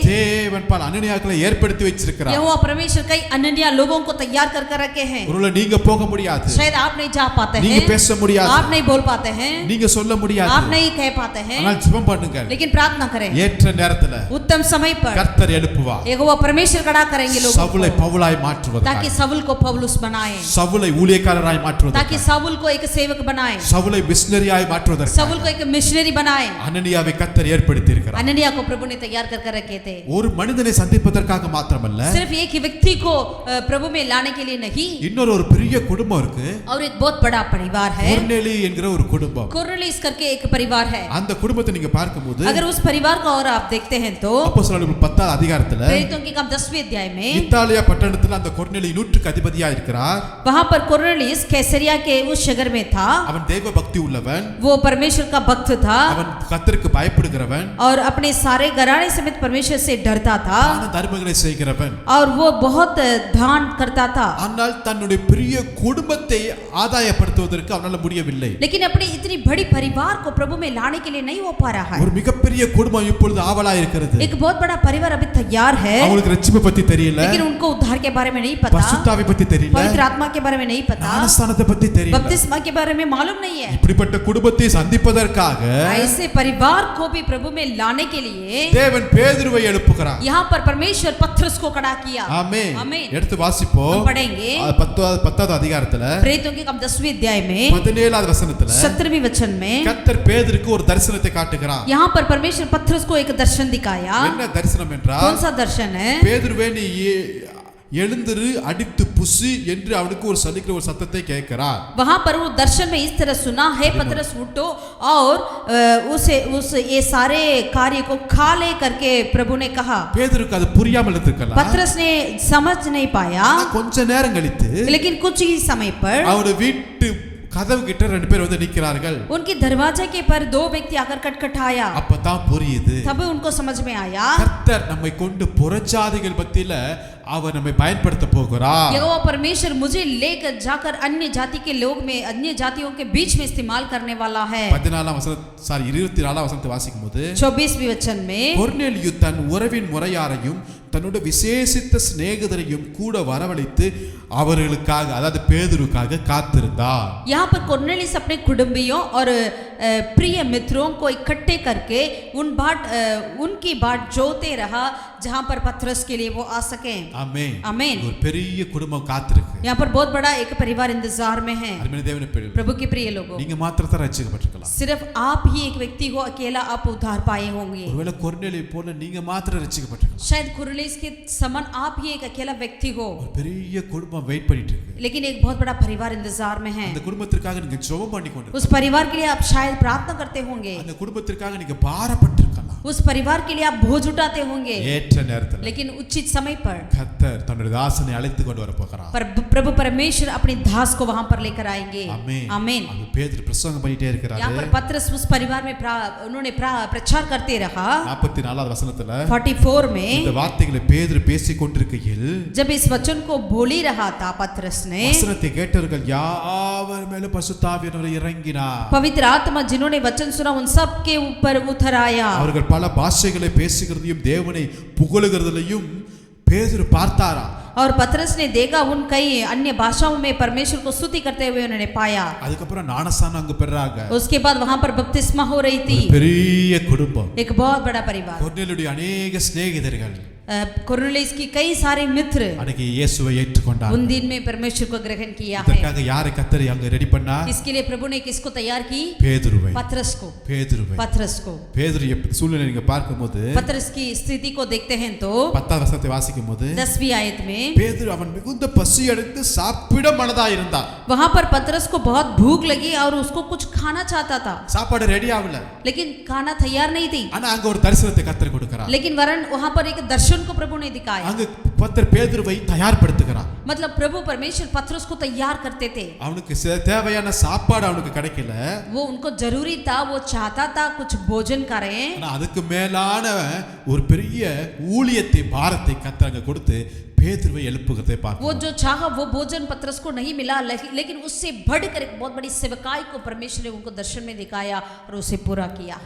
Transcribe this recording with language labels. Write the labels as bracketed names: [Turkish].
[Tamil] தேவன் பல அனனியாக்களை ஏற்படுத்தி வச்சிருக்கிறார். [Hindi] यहोवा परमेश्वर कई अनन्या लोगों को तैयार कर रखे हैं. [Tamil] ஒருவேளை நீங்க போக முடியாது, [Hindi] शायद आप नहीं जा पाते [Tamil] நீங்க [Hindi] हैं, [Tamil] பேச முடியாது, [Hindi] आप नहीं बोल पाते हैं, [Tamil] நீங்க சொல்ல முடியாது, [Hindi] आप नहीं कह पाते हैं, [Tamil] ஆனால் ஜெபம் பண்ணுங்க. [Hindi] लेकिन प्रार्थना करें. [Tamil] ஏற்ற நேரத்துல [Hindi] उत्तम समय पर [Tamil] கர்த்தர் எழுப்புவார். [Hindi] यहोवा परमेश्वर खड़ा करेंगे लोगों [Tamil] சவுலை [Hindi] को, [Tamil] பவுலாய் மாற்றுவதற்காக, [Hindi] ताकि शाऊल को पौलुस बनाए, [Tamil] சவுலை ஊழியக்காரராய் [Hindi] ताकि [Tamil] மாற்றுவதற்காக, [Hindi] शाऊल को एक सेवक बनाए, [Tamil] சவுலை மிஷனரியாய் மாற்றுவதற்காக [Hindi] शाऊल को एक मिशनरी बनाए. [Tamil] அனனியாவை கர்த்தர் ஏற்படுத்தி இருக்கிறார். [Hindi] अनन्या को प्रभु ने तैयार कर रखे थे. [Tamil] ஒரு மனிதனை சந்திப்பதற்காக மாத்திரமல்ல, [Hindi] सिर्फ एक ही व्यक्ति को प्रभु में लाने के लिए नहीं, [Tamil] இன்னொரு ஒரு பெரிய குடும்பம் இருக்கு. [Hindi] और एक बहुत बड़ा परिवार है. [Tamil] கொர்நேலி என்கிற ஒரு குடும்பம். [Hindi] कोर्नेलियस करके एक परिवार है. [Tamil] அந்த குடும்பத்தை நீங்க பார்க்கும்போது [Hindi] अगर उस परिवार को और आप देखते हैं तो [Tamil] அப்போஸ்தலர்கள் 10வது அதிகாரத்துல [Hindi] प्रेरितों के काम 10वें अध्याय में [Tamil] இத்தாலியா பட்டணத்துல அந்த கொர்நேலி 100க்கு அதிபதியா இருக்கிறார். [Hindi] वहां पर कोर्नेलियस कैसरिया के उस शहर में था. [Tamil] அவன் தெய்வ பக்தி உள்ளவன், [Hindi] वो परमेश्वर का भक्त था [Tamil] அவன் கர்த்தருக்கு பயப்படுகிறவன், [Hindi] और अपने सारे घराने समेत परमेश्वर से डरता था, [Tamil] தான தர்மங்களை செய்கிறவன். [Hindi] और वो बहुत दान करता था. [Tamil] ஆனால் தன்னுடைய பெரிய குடும்பத்தை ஆதாயப்படுத்துவதற்கு அவனால முடியவில்லை. [Hindi] लेकिन अपने इतनी बड़ी परिवार को प्रभु में लाने के लिए नहीं हो पा रहा है. [Tamil] ஒரு மிகப்பெரிய குடும்பம் இப்பொழுது ஆவலா இருக்கிறது. [Hindi] एक बहुत बड़ा परिवार अभी तैयार है, [Tamil] அவங்களுக்கு ரட்சிப்பை பத்தி தெரியல, [Hindi] लेकिन उनको उद्धार के बारे में नहीं पता, [Tamil] பரிசுத்தாவை பத்தி தெரியல, [Hindi] पवित्र आत्मा के बारे में नहीं पता, [Tamil] ஞானஸ்தானத்தை பத்தி தெரியல. [Hindi] बपतिस्मा के बारे में मालूम नहीं है. [Tamil] இப்படிப்பட்ட குடும்பத்தை சந்திப்பதற்காக [Hindi] ऐसे परिवार को भी प्रभु में लाने के लिए [Tamil] தேவன் பேதுருவை எழுப்புகிறார். [Hindi] यहाँ पर परमेश्वर पत्रस को खड़ा किया. [Tamil] ஆமென். [Hindi] आमीन. [Tamil] எடுத்து வாசிப்போம். [Hindi] हम पढ़ेंगे [Tamil] 10வது அதிகாரத்துல [Hindi] प्रेरितों के काम 10वें अध्याय में [Tamil] 17வது வசனத்துல [Hindi] 17वें वचन में [Tamil] கர்த்தர் பேதுருக்கு ஒரு தரிசனத்தை காட்டுகிறார். [Hindi] यहाँ पर परमेश्वर पत्रस को एक दर्शन दिखाया. [Tamil] என்ன தரிசனம் என்றால், [Hindi] कौन सा दर्शन है? [Tamil] பேதுருவே நீ எழுந்திரு அடித்து புசி என்று அவனுக்கு ஒரு சொல்லிக்கிற ஒரு சத்தத்தை கேட்கிறார். [Hindi] वहां पर वो दर्शन में इस तरह सुना, हे पतरस उठो और उस ये सारे कार्य को खा ले करके प्रभु ने कहा. [Tamil] பேதுருக்கு அது புரியாமல் இருக்கலாம். [Hindi] पतरस ने समझ नहीं पाया, [Tamil] கொஞ்ச நேரம் கழித்து [Hindi] लेकिन कुछ ही समय पर [Tamil] அவருடைய வீட்டு கதவு கிட்ட ரெண்டு பேர் வந்து நிக்கிறார்கள். [Hindi] उनके दरवाजे के पर दो व्यक्ति आकर खटखटाया। [Tamil] அப்பதான் புரியுது, [Hindi] तब उनको समझ में आया [Tamil] கர்த்தர் நம்மை கொண்டு புறஜாதிகள் மத்தியில அவர் நம்மை பயன்படுத்த போகிறார். [Hindi] यहोवा परमेश्वर मुझे लेकर जाकर अन्य जाति के लोग में, अन्य जातियों के बीच में इस्तेमाल करने वाला है। [Tamil] 24 வசனத்தை வாசிக்கும்போது [Hindi] 24वीं वचन में [Tamil] கொர்நேலியு தன் உறவின் முறையாரையும் தன்னோட விசேஷித்த சிநேகிதரையும் கூட வரவழைத்து அவர்களுக்காக, அதாவது பேதுருக்காக காத்திருந்தார். [Hindi] यहाँ पर कुरनेलियुस अपने कुटुंबियों और प्रिय मित्रों को इकट्ठे करके उनकी बाट जोते रहा जहाँ पर पतरस के लिए वो आ सके। आमीन आमीन। [Tamil] ஒரு பெரிய குடும்பம் காத்திருக்கு. [Hindi] यहाँ पर बहुत बड़ा एक परिवार इंतजार में है। प्रभु के प्रिय लोगों, [Tamil] நீங்க மாத்திரம் தான் ரட்சிக்கப்பட்டிருக்கலாம். [Hindi] सिर्फ आप ही एक व्यक्ति हो, अकेला आप उद्धार पाए होंगे। [Tamil] ஒருவேளை கொர்நேலியு போல நீங்க மாத்திரம் ரட்சிக்கப்பட்டிருக்கலாம். [Hindi] शायद कुरनेलियुस के समान आप ही एक अकेला व्यक्ति हो, [Tamil] ஒரு பெரிய குடும்பம் வெயிட் பண்ணிட்டு இருக்கு. [Hindi] लेकिन एक बहुत बड़ा परिवार इंतजार में है। [Tamil] அந்த குடும்பத்திற்காக நீங்க ஜெபம் பண்ணிக்கொண்டிருக்கீங்க. [Hindi] उस परिवार के लिए आप शायद प्रार्थना करते होंगे, [Tamil] அந்த குடும்பத்திற்காக நீங்க பாரப்பட்டிருக்கலாம். [Hindi] उस परिवार के लिए आप बोझ उठाते होंगे, [Tamil] ஏற்ற நேரத்தில் [Hindi] लेकिन उचित समय पर [Tamil] கர்த்தர் தன்னுடைய தாசனை அழைத்து கொண்டு வர போகிறார். [Hindi] पर प्रभु परमेश्वर अपने दास को वहां पर लेकर आएंगे। आमीन आमीन। [Tamil] அது பேதுரு பிரசங்கம் பண்ணிட்டே இருக்கிறாரு. [Hindi] यहाँ पर पतरस उस परिवार में उन्होंने प्रचार करते रहा। [Tamil] 44வது வசனத்துல [Hindi] 44 में [Tamil] இந்த வார்த்தைகளை பேதுரு பேசிக் கொண்டிருக்கையில் [Hindi] जब इस वचन को बोल ही रहा था पतरस ने, [Tamil] வசனத்தை கேட்டவர்கள் யாவர் மேலும் பரிசுத்த ஆவியானவர் இறங்கினார். [Hindi] पवित्र आत्मा जिन्होंने वचन सुना उन सब के ऊपर उतर आया। [Tamil] அவர்கள் பல பாஷைகளை பேசுகிறதையும் தேவனை புகழுகிறதையும் பேதுரு பார்த்தாரா. [Hindi] और पतरस ने देखा उन कई अन्य भाषाओं में परमेश्वर को स्तुति करते हुए उन्होंने पाया। [Tamil] அதுக்கப்புறம் ஞானஸ்நானம் அங்க பெறாங்க. [Hindi] उसके बाद वहां पर बपतिस्मा हो रही थी। [Tamil] பெரிய குடும்பம், [Hindi] एक बहुत बड़ा परिवार, [Tamil] கொர்நேலியுடைய [Hindi] अनेक [Tamil] சிநேகிதர்கள், [Hindi] कुरनेलियुस की कई सारे मित्र [Tamil] அன்னைக்கு இயேசுவை ஏற்றுக்கொண்டார். [Hindi] उन दिन में परमेश्वर को ग्रहण किया है। [Tamil] இதற்காக யாரை கர்த்தர் அங்க ரெடி பண்ணா? [Hindi] इसके लिए प्रभु ने किसको तैयार की? [Tamil] பேதுருவை. [Hindi] पतरस को। [Tamil] பேதுருவை. [Hindi] पतरस को। [Tamil] பேதுரு சூழ்நிலை நீங்க பார்க்கும்போது [Hindi] पतरस की स्थिति को देखते हैं तो [Tamil] 10வது வசனத்தை வாசிக்கும்போது [Hindi] 10वीं आयत में [Tamil] பேதுரு அவன் மிகுந்த பசி அடைந்து சாப்பிட மனதா இருந்தார். [Hindi] वहां पर पतरस को बहुत भूख लगी और उसको कुछ खाना चाहता था, [Tamil] சாப்பாடு ரெடி ஆகல, [Hindi] लेकिन खाना तैयार नहीं थी। [Tamil] ஆனா அங்க ஒரு தரிசனத்தை கர்த்தர் கொடுக்கிறார். [Hindi] लेकिन वरन वहां पर एक दर्शन को प्रभु ने दिखाया। [Tamil] அங்க பத்தர் பேதுருவை தயார்படுத்துகிறார். [Hindi] मतलब प्रभु परमेश्वर पतरस को तैयार करते थे। [Tamil] அவனுக்கு தேவையான சாப்பாடு அவனுக்கு கிடைக்கல, [Hindi] वो उनको जरूरी था, वो चाहता था कुछ भोजन करें, [Tamil] ஆனா அதுக்கு மேலான ஒரு பெரிய ஊழியத்தை பாரத்தை கர்த்தர் அங்க கொடுத்து பேதுருவை எழுப்புகிறதை [Hindi] वो [Tamil] பார்க்கிறோம். [Hindi] जो चाहा वो भोजन पतरस को नहीं मिला, लेकिन उससे बढ़कर एक बहुत बड़ी सेवकाई को परमेश्वर ने उनको दर्शन में दिखाया और उसे पूरा किया।